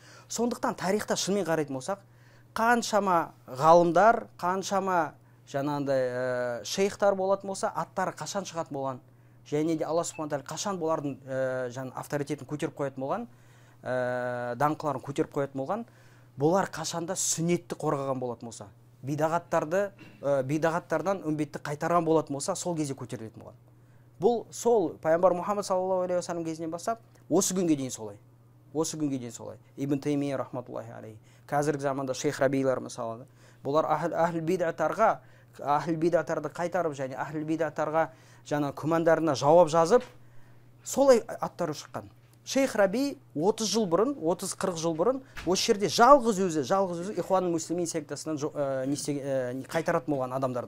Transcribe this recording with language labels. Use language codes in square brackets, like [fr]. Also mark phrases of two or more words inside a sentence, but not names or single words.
[kk] Сондықтан тарихта шынымен қарайтын болсақ, қаншама ғалымдар, қаншама жаңағындай шейхтар болатын болса, аттары қашан шығатын болған, және де Алла субхана тағала қашан бұлардың авторитетін көтеріп қоятын болған, даңқыларын көтеріп қоятын болған, бұлар қашанда сүннетті қорғаған болатын болса, бидағаттардан үмбетті қайтарған болатын болса, сол кезде көтерілетін болған. Бұл сол пайғамбар Мұхаммад [ar] صلى الله عليه وسلم [kk] кезінен бастап осы күнге дейін солай. Осы күнге дейін солай. [ar] Ибн Таймия رحمة الله عليه. [kk] Қазіргі заманда шейх Рабилар мысалы, бұлар ахл бидаттарды қайтарып, және ахл бидаттарға жаңа күмәндарына жауап жазып, солай аттары шыққан. Шейх Раби 30 жыл бұрын, 30-40 жыл бұрын осы жерде жалғыз өзі Ихуан муслимин сектасынан қайтаратын болған адамдарды.